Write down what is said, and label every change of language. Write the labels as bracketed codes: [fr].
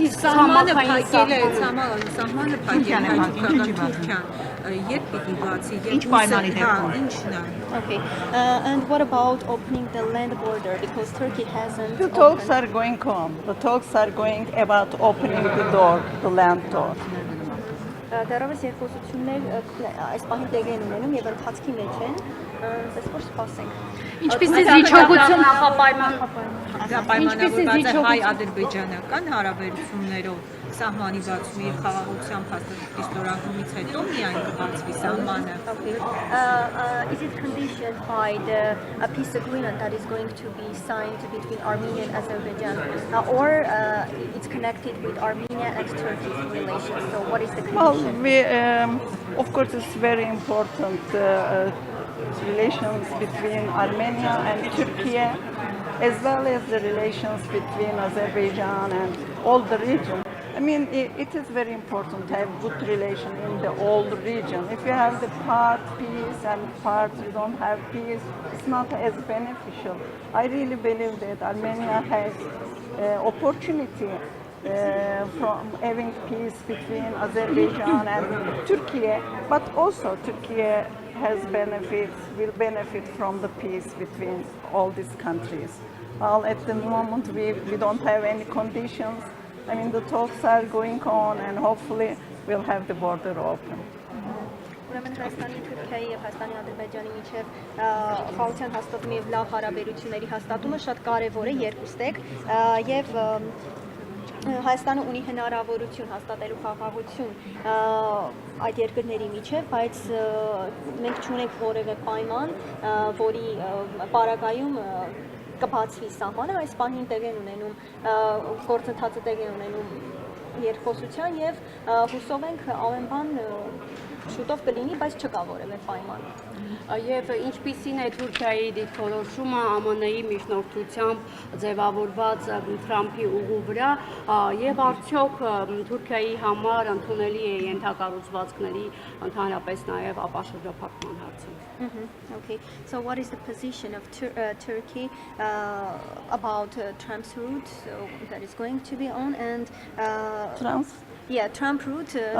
[hy] Սահմանը փակել է, սահմանը փակել է Թուրքիան, երբ պիտի բացի, ինչ պայմանի դեպքում։ Ինչն է։ [en] Okay. And what about opening the land border, because Turkey hasn't The talks are going on. The talks are going about opening the door, the land door. [hy] Դեռևս երկխոսություններ այս պահին տեղի են ունենում եւ ընթացքի մեջ են, ըստ որ սպասենք։ Ինչպես է զիջողություն Պայմանավորված է հայ-ադրբեջանական հարաբերություններով սահմանի բացումի եւ խաղաղության փաստաթղթի ստորագրումից հետո միայն կբացվի սահմանը։ [en] Is it conditioned by the peace agreement that is going to be signed between Armenia and Azerbaijan, or it's connected with Armenia and Turkey's relations? So what is the condition? Well, of course, it's very important relations between Armenia and Turkey, as well as the relations between Azerbaijan and all the region. I mean, it is very important to have good relation in the whole region. If you have the part peace and part you don't have peace, it's not as beneficial. I really believe that Armenia has opportunity from having peace between Azerbaijan and Turkey, but also Turkey has benefits, will benefit from the peace between all these countries. Well, at the moment we don't have any conditions. I mean, the talks are going on, and hopefully we'll have the border open. [hy] Ուրեմն Հայաստանի, Թուրքիայի եւ Հայաստանի, Ադրբեջանի միջև խաղաղության հաստատումը եւ լավ հարաբերությունների հաստատումը շատ կարեւոր է երկուստեք եւ Հայաստանը ունի հնարավորություն հաստատելու խաղաղություն այդ երկրների միջև, բայց մենք չունենք որևէ պայման, որի պարագայում կբացվի սահմանը, այս պահին տեղ են ունենում գործընթացը տեղ է ունենում երկխոսության եւ հուսով ենք ամեն բան շուտով կլինի, բայց չկա որևէ պայման։ Եվ ինչպիսին է Թուրքիայի դիրքորոշումը ԱՄՆ-ի միջնորդությամբ ձևավորված Թրամփի ուղու վրա եւ արդյոք Թուրքիայի համար ընդունելի է ենթակառուցվածքների ընդհանրապես նաեւ ապաշրջափակման հարցում։ [en] Okay, so what is the position of Turkey about Trump's route that is going to be on and Trump route.